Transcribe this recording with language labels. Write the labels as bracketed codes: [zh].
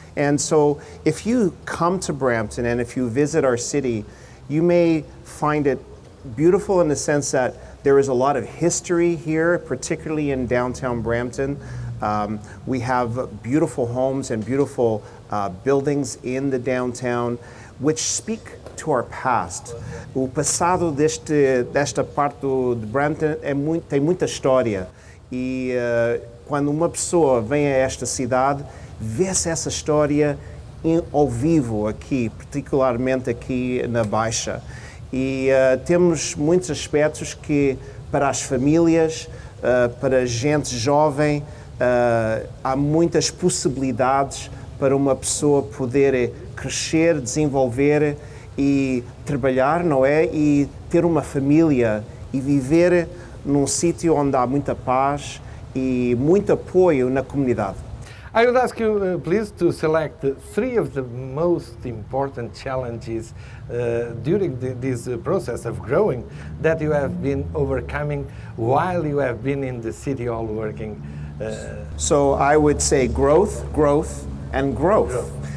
[en] And so if you come to Brampton and if you visit our city, you may find it beautiful in the sense that there is a lot of history here, particularly in downtown Brampton. We have beautiful homes and beautiful buildings in the downtown which speak to our past. [pt] O passado desta parte de Brampton tem muita história e quando uma pessoa vem a esta cidade, vê-se essa história ao vivo aqui, particularmente aqui na Baixa. E temos muitos aspectos que para as famílias, para gente jovem, há muitas possibilidades para uma pessoa poder crescer, desenvolver e trabalhar, não é? E ter uma família e viver num sítio onde há muita paz e muito apoio na comunidade. [en] I would ask you, please, to select 3 of the most important challenges during this process of growing that you have been overcoming while you have been in the City Hall working. So I would say growth, and growth.